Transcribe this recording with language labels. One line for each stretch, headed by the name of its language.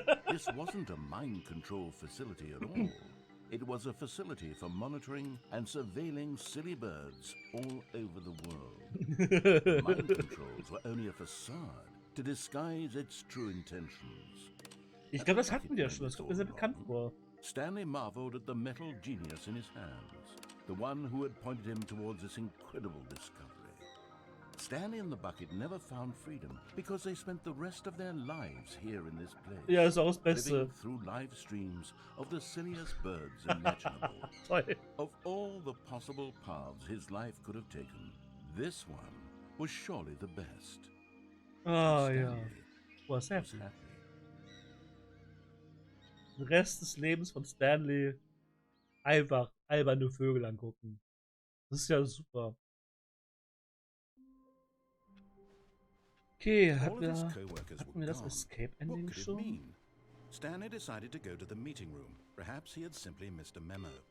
English: This wasn't a mind control facility at all. It was a facility for monitoring and surveilling silly birds all over the world. Mind controls were only a facade to disguise its true intentions.
German: Ich glaube, das hatten wir schon. Das kommt mir sehr bekannt vor.
English: Stanley marveled at the metal genius in his hands, the one who had pointed him towards this incredible discovery. Stanley and the bucket never found freedom because they spent the rest of their lives here in this place.
German: Ja, ist auch das Beste.
English: Living through live streams of the silliest birds imaginable.
German: Toll.
English: Of all the possible paths his life could have taken, this one was surely the best.
German: Ah, ja.
English: Stanley
German: Was
English: happy. happy.
German: Den Rest des Lebens von Stanley einfach alberne Vögel angucken. Das ist ja super. Okay, hatten wir das Escape-Ending schon?
English: Stanley decided to go to the meeting room. Perhaps he had simply missed a memo.